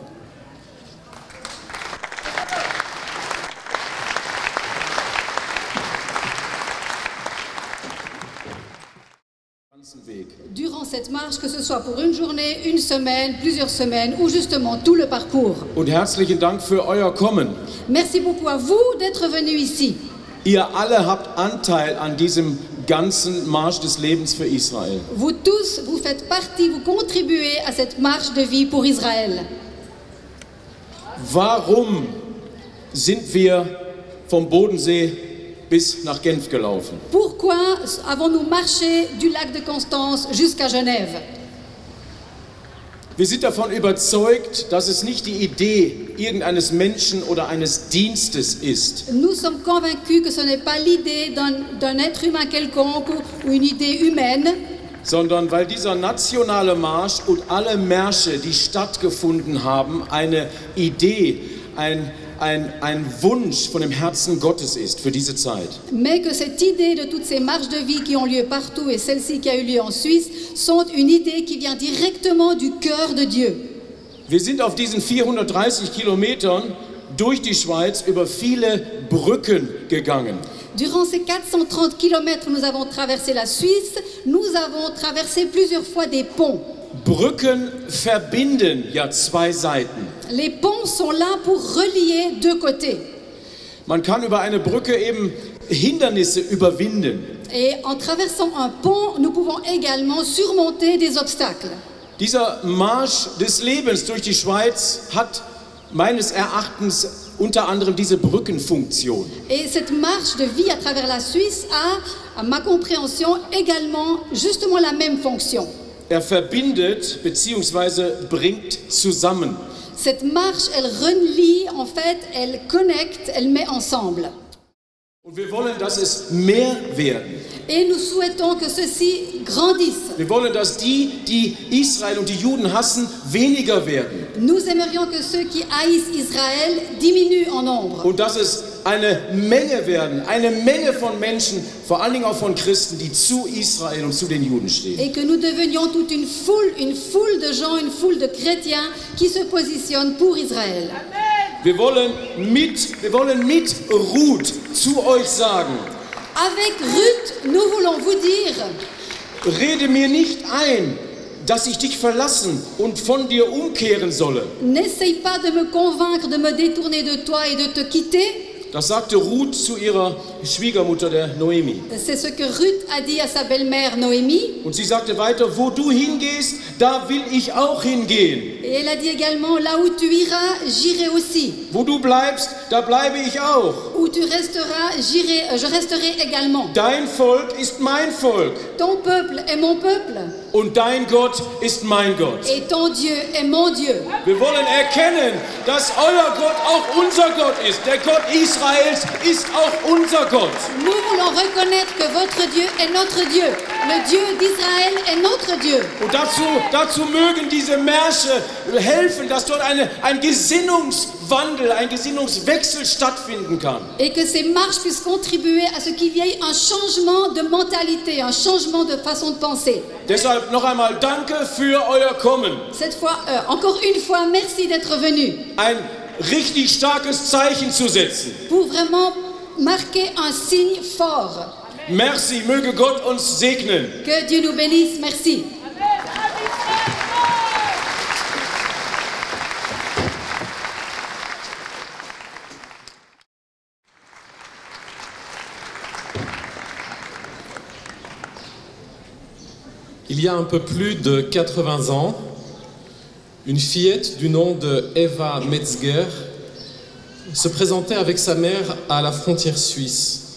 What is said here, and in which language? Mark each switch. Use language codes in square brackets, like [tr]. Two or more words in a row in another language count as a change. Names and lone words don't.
[fr] Durant cette marche, que ce soit pour une journée, une semaine, plusieurs semaines ou justement tout le parcours. [de] Und herzlichen Dank für euer Kommen. [fr] Merci beaucoup à vous d'être venus ici. [de] Ihr alle habt Anteil an diesem ganzen Marsch des Lebens für Israel. [fr] Vous tous, vous faites partie, vous contribuez à cette marche de vie pour Israël. [de] Warum sind wir vom Bodensee bis nach Genf gelaufen? [fr] Pourquoi avons-nous marché du lac de Constance jusqu'à Genève? [de] Wir sind davon überzeugt, dass es nicht die Idee irgendeines Menschen oder eines Dienstes ist, [fr] Nous sommes convaincus que ce n'est pas l'idée d'un être humain quelconque ou une idée humaine, [de] sondern weil dieser nationale Marsch und alle Märsche, die stattgefunden haben, eine Idee, ein Wunsch von dem Herzen Gottes ist für diese Zeit. [fr] mais que cette idée de toutes ces marches de vie qui ont lieu partout et celle-ci qui a eu lieu en Suisse sont une idée qui vient directement du cœur de Dieu. [de] Wir sind auf diesen 430 Kilometern durch die Schweiz über viele Brücken gegangen. [fr] Durant ces 430 kilomètres, nous avons traversé la Suisse, nous avons traversé plusieurs fois des ponts. [de] Brücken verbinden ja zwei Seiten. [fr] Les ponts sont là pour relier deux côtés. [de] Man kann über eine Brücke eben Hindernisse überwinden. [fr] Et en traversant un pont, nous pouvons également surmonter des obstacles. [de] Dieser Marsch des Lebens durch die Schweiz hat meines Erachtens unter anderem diese Brückenfunktion. [fr] Et cette marche de vie à travers la Suisse a, à ma compréhension, également justement la même fonction. [de] Verbindet bzw. bringt zusammen. [fr] Cette marche, elle relie, en fait, elle connecte, elle met ensemble. [de] Und wir wollen, dass es mehr werden. [fr] Et nous souhaitons que ceci grandisse. [de] Wir wollen, dass die Israel und die Juden hassen, weniger werden. [fr] Nous aimerions que ceux qui haïssent Israël diminuent en nombre. [de] Und dass es eine Menge werden, eine Menge von Menschen, vor allen Dingen auch von Christen, die zu Israel und zu den Juden stehen. [fr] Et que nous devenions toute une foule de gens, une foule de chrétiens qui se positionnent pour Israël. [de] Wir wollen mit Ruth zu euch sagen, [fr] Avec Ruth, nous voulons vous dire, [de] rede mir nicht ein, dass ich dich verlassen und von dir umkehren solle. [fr] n'essaye pas de me convaincre de me détourner de toi et de te quitter. [de] Das sagte Ruth zu ihrer Schwiegermutter, der Noemi. [fr] C'est ce que Ruth a dit à sa belle-mère Noémie. [de] Und sie sagte weiter, wo du hingehst, da will ich auch hingehen. [fr] Et elle a dit également, là où tu iras, j'irai aussi. [de] Wo du bleibst, da bleibe ich auch. [fr] Où tu resteras, je resterai également. [de] Dein Volk ist mein Volk. [fr] Ton peuple est mon peuple. [de] Und dein Gott ist mein Gott. [fr] Et ton Dieu est mon Dieu. [de] Wir wollen erkennen, dass euer Gott auch unser Gott ist. Der Gott Israels ist auch unser Gott. [fr] Nous voulons reconnaître que votre Dieu est notre Dieu. Le Dieu d'Israël est notre Dieu. [de] Und dazu mögen diese Märsche helfen, dass dort ein Gesinnungswandel, ein Gesinnungswechsel stattfinden kann. [fr] Et que ces marches puissent contribuer à ce qu'il y ait un changement de mentalité, un changement de façon de penser. [de] Deshalb noch einmal danke für euer Kommen. [fr] Cette fois, encore une fois, merci d'être venu. [de] Ein richtig starkes Zeichen zu setzen. [fr] Pour vraiment marquer un signe fort. Merci, [de] möge Gott uns segnen. [fr] Que Dieu nous bénisse, merci. Il y a un peu plus de 80 ans, une fillette du nom de Eva Metzger se présentait avec sa mère à la frontière suisse.